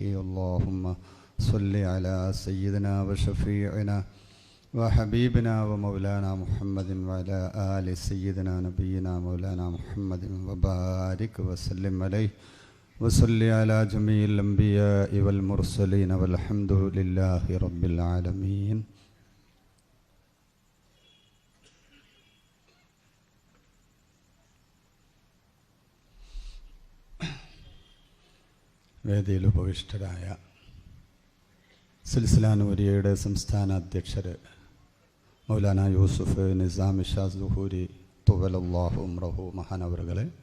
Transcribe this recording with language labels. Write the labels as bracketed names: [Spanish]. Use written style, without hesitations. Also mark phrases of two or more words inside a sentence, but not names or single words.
[Arabic] اللهم صل على سيدنا وشفيعنا وحبيبنا ومولانا محمد وعلى آل سيدنا نبينا مولانا محمد وبارك وسلم عليه وصل على جميع الأنبياء والمرسلين والحمد لله رب العالمين. [Malayalam] വേദിയിൽ ഉപവിഷ്ടരായ സിൽസില നൂരിയയുടെ സംസ്ഥാന അധ്യക്ഷർ മൗലാന യൂസുഫ് നിസാം ഷാ സുഹൂരി [Arabic] طول الله عمره [Malayalam] മഹാനവറുകളെ,